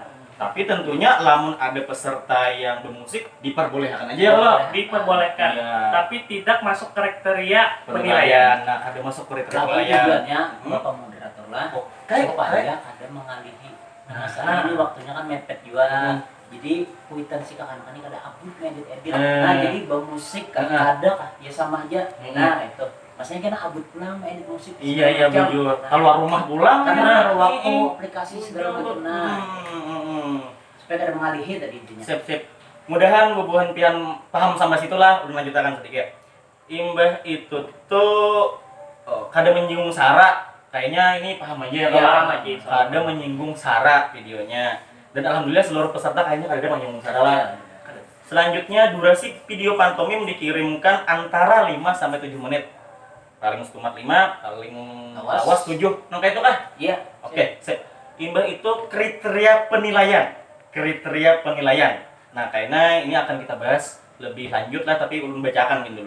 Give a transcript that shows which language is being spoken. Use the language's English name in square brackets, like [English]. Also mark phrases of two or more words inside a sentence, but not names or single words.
[Indonesian] Tapi tentunya lamun ada peserta yang bermusik diperbolehkan aja ya lo. Diperbolehkan, Iya. tapi tidak masuk kriteria penilaian. Penilaian. Nah, ada masuk kriteria tapi penilaian. tujuannya Hmm. Bapak moderator lah Oke. supaya ada mengalihi. Nah, saat Nah. ini waktunya kan mepet juga. Hmm. [Banjar] Jadi kuitan si kakak ini kada abut ngedit-edit. Hmm. [Indonesian] Nah, jadi bermusik kan Hmm. ada kah? Ya sama aja. Hmm. Nah, itu. [Banjar] Maksudnya kan abut pulang edit musik. [Indonesian] Iya segala macam. [Banjar] bujur. [Indonesian] Nah, Keluar rumah pulang. karena ya. ada waktu aplikasi segala macam. Nah, Hmm. supaya ada mengalihi tadi intinya. Sip. [Banjar] Mudahan bubuhan pian paham sampai situlah. [Indonesian] Udah lanjutkan sedikit. [Banjar] Imbah itu tuh kada menyinggung sara. [Indonesian] Kayaknya ini paham aja ya. Iya, Kalau paham aja. [Banjar] kada menyinggung sara videonya. [Indonesian] Dan alhamdulillah seluruh peserta kayaknya [Banjar] kada menyinggung sara [Indonesian] lah. Selanjutnya durasi video pantomim dikirimkan antara 5 sampai 7 menit. [Banjar] Paling stumat 5, paling [Indonesian] Awas. [Banjar] awas 7. Nah kayak itu kah? [Indonesian] Iya. Oke, sip. [Banjar] Imbah itu kriteria penilaian. [Indonesian] Kriteria penilaian. Nah, kayaknya ini akan kita bahas lebih lanjut lah, tapi ulun bacakan dulu.